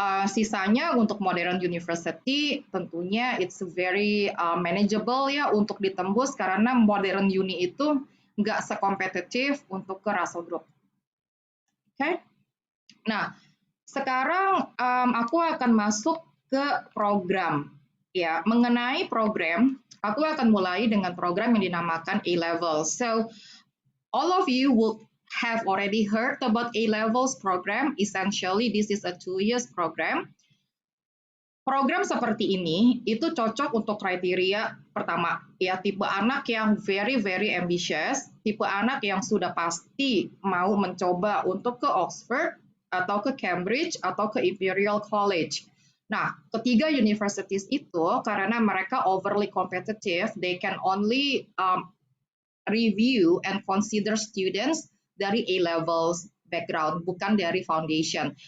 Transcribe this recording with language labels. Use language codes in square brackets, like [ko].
[id] Sisanya untuk Modern University tentunya [en] it's very manageable [id] ya untuk ditembus karena Modern Uni itu nggak sekompetitif untuk ke Russell Group. Oke? Nah, sekarang aku akan masuk ke program. Ya, mengenai program, aku akan mulai dengan program yang dinamakan A-Level. [en] So, all of you will have already heard about A-Levels program. Essentially, this is a 2 years program. [id] Program seperti ini itu cocok untuk kriteria pertama, ya tipe anak yang [en] very ambitious, [id] tipe anak yang sudah pasti mau mencoba untuk ke Oxford atau ke Cambridge atau ke Imperial College. Nah, ketiga [en] universities [id] itu karena mereka [en] overly competitive, they can only review and consider students dari A-levels background, [id] bukan dari [en] foundation.